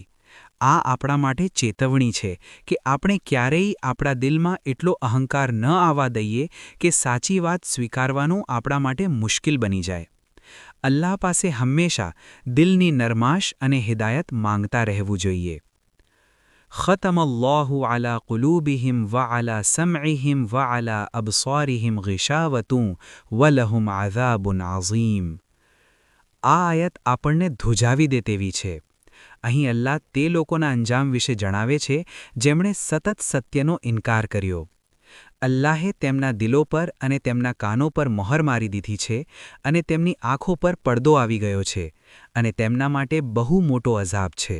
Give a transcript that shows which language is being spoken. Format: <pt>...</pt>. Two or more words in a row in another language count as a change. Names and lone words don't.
<gu>આ આપણા માટે ચેતવણી છે કે આપણે ક્યારેય આપણા દિલમાં એટલો અહંકાર ન આવવા દઈએ કે સાચી વાત સ્વીકારવાનું આપણા માટે મુશ્કેલ બની જાય. અલ્લાહ પાસે હંમેશા દિલની નરમાશ અને હિદાયત માંગતા રહેવું જોઈએ.</gu> <ar>ختم الله على قلوبهم وعلى سمعهم وعلى أبصارهم غشاوة ولهم عذاب عظيم.</ar> <gu>આ આયત આપણને ધ્રુજાવી દે તેવી છે. અહીં અલ્લાહ તે લોકોના અંજામ વિશે જણાવે છે જેમણે સતત સત્યનો ઇનકાર કર્યો. અલ્લાહે તેમના દિલો પર અને તેમના કાનો પર મહોર મારી દીધી છે અને તેમની આંખો પર પડદો આવી ગયો છે અને તેમના માટે બહુ મોટો અઝાબ છે.</gu>